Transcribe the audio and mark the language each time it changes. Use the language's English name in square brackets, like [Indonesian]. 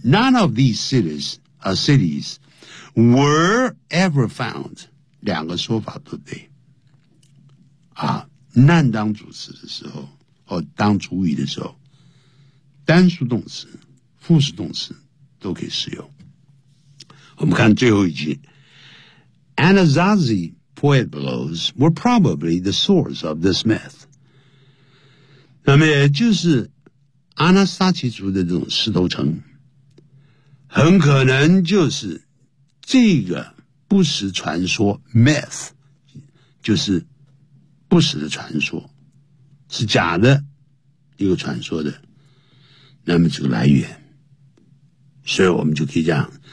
[English] None of these cities are citiesWere ever found， [Chinese] 两个说法都对。啊 ，none 当主词的时候，或当主语的时候，单数动词、复数动词都可以使用。我们看最后一句 [English] ，Anasazi pueblos were probably the source of this myth。 [Chinese] 那么也就是阿纳萨奇族的这种石头城，很可能就是。这个不实传说 myth 就是不实的传说，是假的一个传说的，那么这个来源，所以我们就可以这样。